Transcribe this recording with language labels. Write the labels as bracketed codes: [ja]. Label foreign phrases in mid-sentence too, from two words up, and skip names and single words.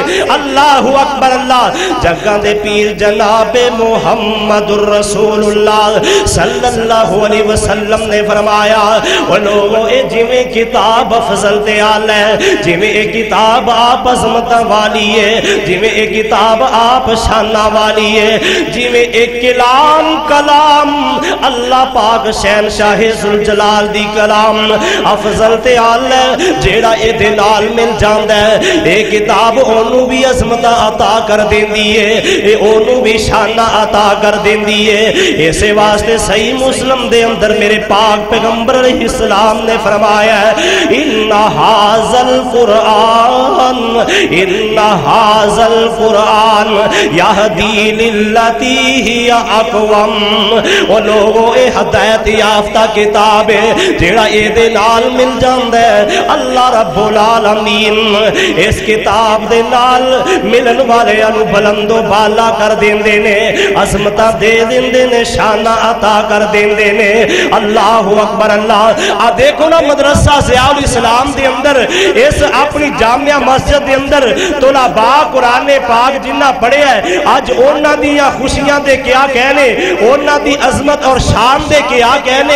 [ar] اللہ اکبر اللہ، [pa] جگہ دے پیر جناب محمد [ar] الرسول اللہ صلی اللہ علیہ وسلم [pa] نے فرمایا، وہ لوگوں اے جویں کتاب افضل تے اعلیٰ ہے، جویں اے کتاب آپ عظمت والی ہے، جویں اے کتاب آپ شانہ والی ہے، جویں اے کلام اللہ پاک شہنشاہ ذوالجلال دی کلام افضل تے اعلیٰ ہے، جیڑا اے دے نال مل جاندا ہے، اے کتاب اونوں بھی عظمت عطا کر دیندی ہے، اے اونوں بھی شانہ عطا کر دیندی ہے۔ اسے واسطے صحیح مسلم دے اندر میرے پاک پیغمبر [ar] علیہ السلام [pa] نے فرمایا ہے، [ar] ان ھذل قرآن یہدی للتی ہی اقوم، [pa] وہ لوگوں اے ہدایت یافتہ کتاب ہے جیڑا اے دے نال مل جاندا ہے۔ [ar] اللہ رب العالمین [pa] اس کتاب دے نال ملن والے انو بلند و بالا کر دیندے نے، عظمتاں دے دیندے نے، شانہ عطا کر دیندے نے۔ [ar] اللہ اکبر اللہ، [pa] آ دیکھو نا مدرسہ ضیاء الاسلام دے اندر اس اپنی جامعہ مسجد دے اندر طلباء قرآن پاک جنہ پڑھے ہے، آج اونا دیاں خوشیاں دے کیا کہنے، اونا دی عظمت اور شان دے کیا کہنے۔